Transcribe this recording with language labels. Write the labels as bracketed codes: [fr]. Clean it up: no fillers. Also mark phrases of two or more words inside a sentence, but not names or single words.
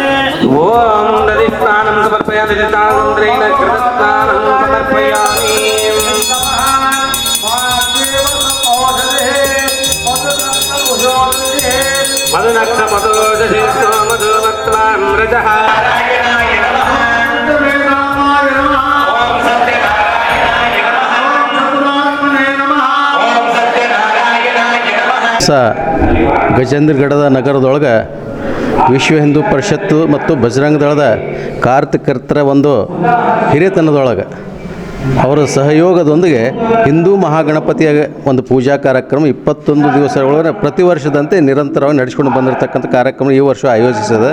[sa] ओम दधिस्नानं समर्पयामि दधिस्नानान्तरेण कृतस्नानं समर्पयामि मधुनक्ष मधुजसे मधुमत्वान् रजः [kn] ಗಜೇಂದ್ರಗಢದ ನಗರದೊಳಗೆ ವಿಶ್ವ ಹಿಂದೂ ಪರಿಷತ್ತು ಮತ್ತು ಬಜರಂಗ ದಳದ ಕಾರ್ಯಕರ್ತರ ಒಂದು ಹಿರಿಯತನದೊಳಗೆ ಅವರ ಸಹಯೋಗದೊಂದಿಗೆ ಹಿಂದೂ ಮಹಾಗಣಪತಿಯ ಒಂದು ಪೂಜಾ ಕಾರ್ಯಕ್ರಮ 21 ದಿವಸಗಳೊಳಗೆ ಪ್ರತಿ ವರ್ಷದಂತೆ ನಿರಂತರವಾಗಿ ನಡೆಸ್ಕೊಂಡು ಬಂದಿರತಕ್ಕಂಥ ಕಾರ್ಯಕ್ರಮ ಈ ವರ್ಷ ಆಯೋಜಿಸಿದೆ.